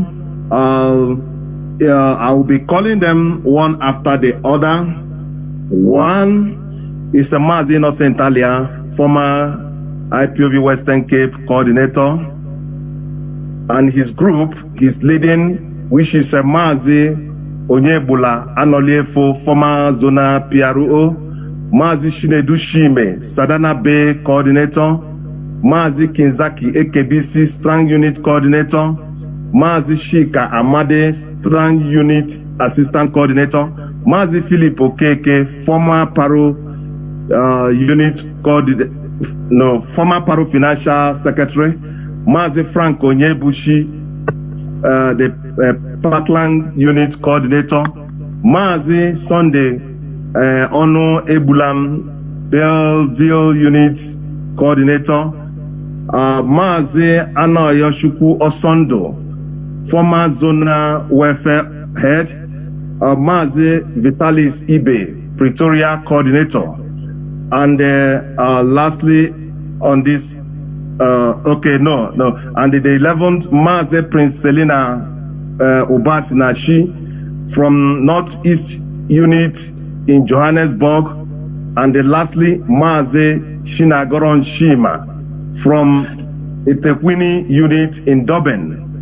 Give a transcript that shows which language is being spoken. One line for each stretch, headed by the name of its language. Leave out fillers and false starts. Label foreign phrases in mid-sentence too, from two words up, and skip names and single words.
English: I will be calling them one after the other. One is Mazi Innocent Alia, former IPOB Western Cape coordinator, and his group is leading, which is Mazi Onyebula Anoliefo, former Zona PRO, Mazi Shinedu Shime, Sadana Bay coordinator, Mazi Kinzaki AKBC Strang Unit coordinator, Mazi Shika Amade Strang Unit assistant coordinator, Mazi Philip Okeke, former Paro unit coordinator, former Paro financial secretary, Mazi Frank Onyebuchi, the Parkland unit coordinator, Mazi Sunday Ono Ebulam Belleville unit coordinator, Mazi Anoyoshukwu Osondo, former Zona Welfare Head, Mazi Vitalis Ibe, Pretoria Coordinator, and lastly on this, and the 11th, Mazi Prince Selina Obasinashi from Northeast Unit in Johannesburg, and lastly, Mazi Shinagoron Shima from Itekwini Unit in Durban.